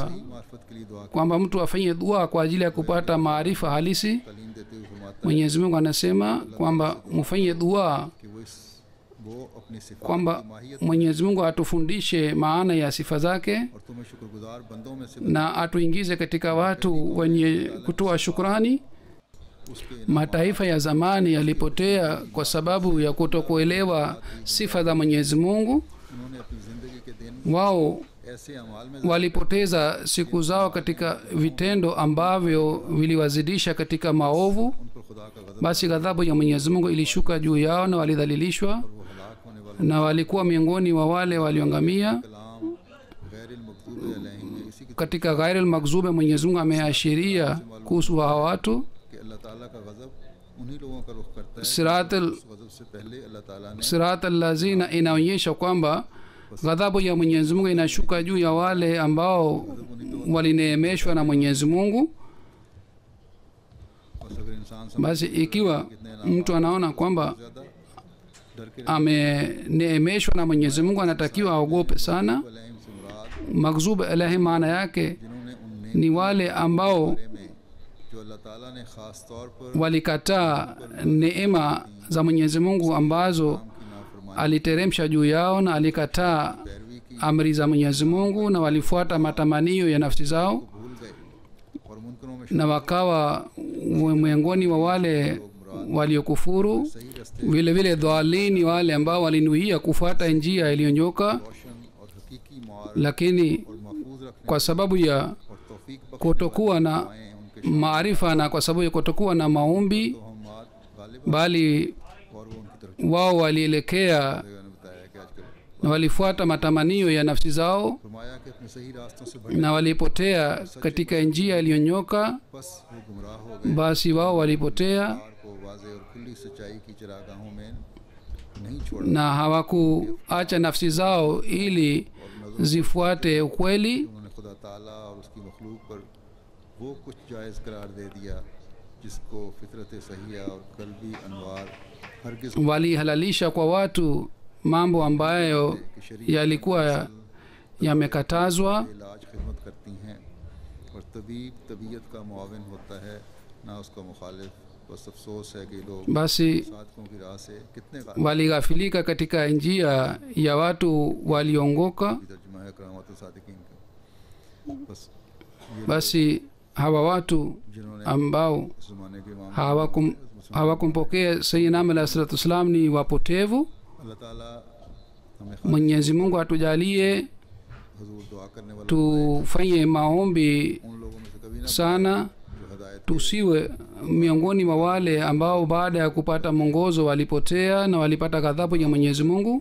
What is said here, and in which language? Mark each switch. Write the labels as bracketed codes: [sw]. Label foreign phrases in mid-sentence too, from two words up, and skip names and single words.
[hi] मार्फत के लिए दुआ की [sw] kwamba mtu afanye dua kwa ajili ya kupata maarifa halisi. [hi] तालीम देते हुए फरमाता है [sw] Mwenyezi Mungu anasema kwamba mfanye dua [hi] कि वो अपनी सिफात [sw] kwamba [hi] की माहियत [sw] Mwenyezi Mungu atufundishe maana ya sifa zake [hi] और तुम्हें शुक्रगुजार बंदों में से [sw] na atuingize katika watu wenye kutoa shukrani. [hi] उसके [sw] Mataifa ya zamani yalipotea kwa sababu ya kutokuelewa sifa za Mwenyezi Mungu. [hi] उन्होंने अपनी ज़िंदगी के दिन [sw] Wao [hi] ऐसे अमाल में [sw] walipoteza siku zao katika vitendo ambavyo viliwazidisha katika maovu. [hi] उन पर खुदा का गज़ब [sw] Basi ghadhabu ya Mwenyezi Mungu ilishuka juu yao na walidhalilishwa [hi] वो हलाक होने वाला [sw] na walikuwa miongoni wa wale walioangamia. [hi] कलाम [ar] غير المغضوب عليهم [hi] में इसी की [sw] Katika [ar] غير المغضوب [sw] Mwenyezi Mungu ameashiria kuhusu hawa watu. [hi] कि अल्लाह ताला का गज़ब उन्हीं लोगों का रुख करता है [sw] Siratul [hi] उस गज़ब से पहले अल्लाह ताला ने [ar] صراط الذين [sw] inaonyesha kwamba ghadhabu ya Mwenyezi Mungu inashuka juu ya wale ambao walineemeshwa na Mwenyezi Mungu. [hi] बस अगर इंसान समझ [sw] Basi ikiwa mtu anaona kwamba [hi] ज़्यादा डर के [sw] ameneemeshwa na Mwenyezi Mungu anatakiwa aogope sana. [hi] अलैहिम से मुराद [ar] مغضوب عليهم [sw] maana yake [hi] जिन्होंने उन [sw] ni wale ambao [hi] नेमतों में जो अल्लाह ताला ने ख़ास तौर पर [sw] walikataa neema za Mwenyezi Mungu ambazo [hi] की नाफरमानी [sw] aliteremsha juu yao na alikataa [hi] पैरवी की [sw] amri za Mwenyezi Mungu na walifuata matamanio ya nafsi zao [hi] भूल गए और मुनकरों में [sw] na wakawa miongoni wa wale waliokufuru. [hi] सही रास्ते [sw] Vile vile dhalini wale ambao walinuia kufuata njia iliyonyoka, [hi] रोशन और हकीकी मुआर [sw] lakini [hi] और महफूज रखने [sw] kwa sababu ya [hi] और तौफीक बख्शने [sw] kutokuwa na [hi] वाले उनके [sw] maarifa na kwa sababu ya kutokuwa na maombi, [hi] तोहमात गालिब [sw] bali [hi] और वो उनकी तरफ [sw] wao walielekea [hi] ने बताया कि आजकल [sw] na walifuata matamanio ya nafsi zao [hi] फरमाया कि अपने सही रास्तों से भटक [sw] na walipotea katika njia iliyonyoka. [hi] बस वो गुमराह हो गए [sw] Basi wao walipotea [hi] कार को वाज़े और खुली सच्चाई की चरागाहों में नहीं छोड़ा [sw] na hawakuacha nafsi zao ili zifuate ukweli, [hi] उन्होंने खुदा ताला और उसकी मखलूक पर वो कुछ जायज़ करार दे दिया जिसको फितरत सहिया और कल्बी अनवार हरगिज़ [sw] walihalalisha kwa watu mambo ambayo yalikuwa yamekatazwa. [hi] इलाज खिदमत करती हैं और तबीब तबीयत का मुआविन होता है ना उसका मुखालिफ। बस अफसोस है कि लोग [sw] Basi [hi] साधकों की राह से कितने [sw] walighafilika katika njia ya watu waliongoka. [hi] तर्जुमा है करामत सादिकीन का। बस [sw] Basi hawa watu [hi] जिन्होंने [sw] ambao [hi] इस ज़माने के इमाम [sw] hawakumpokea Sayyidina Ahmad [ar] عليه الصلاة والسلام [sw] ni wapotevu. [hi] अल्लाह ताला हमें [sw] Mwenyezi Mungu atujalie [hi] हुजूर दुआ करने वाले [sw] tufanye maombi [hi] उन लोगों में से कभी ना [sw] sana, [hi] जो हिदायत [sw] tusiwe miongoni mwa wale ambao baada ya kupata mwongozo walipotea na walipata ghadhabu ya Mwenyezi Mungu,